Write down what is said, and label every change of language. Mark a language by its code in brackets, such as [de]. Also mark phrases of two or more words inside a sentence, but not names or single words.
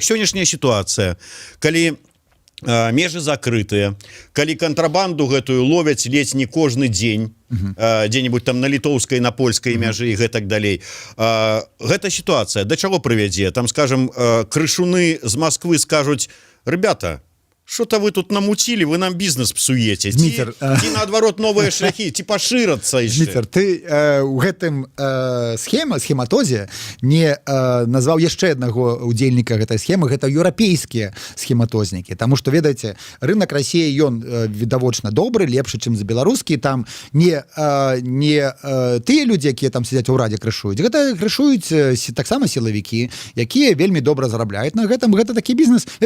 [be] Сённяшняя сітуацыя, калі межы закрытыя, калі кантрабанду гэтую ловяць ледзь не кожны дзень, дзе-нибудь там на літоўскай, на польскай мяжы і гэтак далей. Гэта сітуацыя да чаго прывядзе? Там, скажем, крышуны з Масквы скажуць: [ru] ребята, что-то вы тут намутили, вы нам бизнес псуете. [be] Дмитр, ці наадварот новыя шляхі, ці пашырацца яшчэ. Дмитр, ты у гэтым схематозе не назваў яшчэ аднаго удзельніка гэтай схемы, гэта еўрапейскія схематознікі, таму што, ведаеце, рынок Расіі, ён відавочна добры, лепшы, чым за беларускі, там не тыя людзі, якія там сядзяць у ўрадзе, крышуюць, гэта крышуюць таксама сілавікі, якія вельмі добра зарабляюць на гэтым, гэта такі бізнес.